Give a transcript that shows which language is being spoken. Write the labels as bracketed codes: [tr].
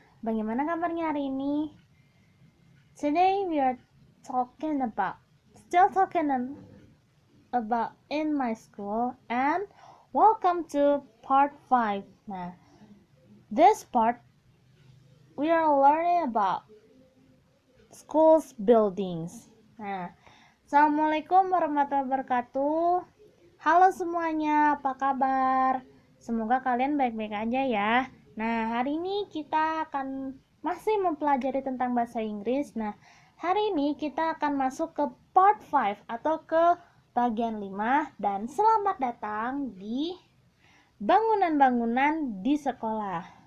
[id] Bagaimana kabarnya hari ini? [en] Today we are still talking about in my school, and welcome to part 5. Nah, this part we are learning about schools buildings. [ar] Nah, Assalamualaikum warahmatullahi wabarakatuh. [id] Halo semuanya, apa kabar? Semoga kalian baik-baik aja ya. Nah, hari ini kita akan masih mempelajari tentang bahasa Inggris. Nah, hari ini kita akan masuk ke part 5 atau ke bagian 5, dan selamat datang di bangunan-bangunan di sekolah.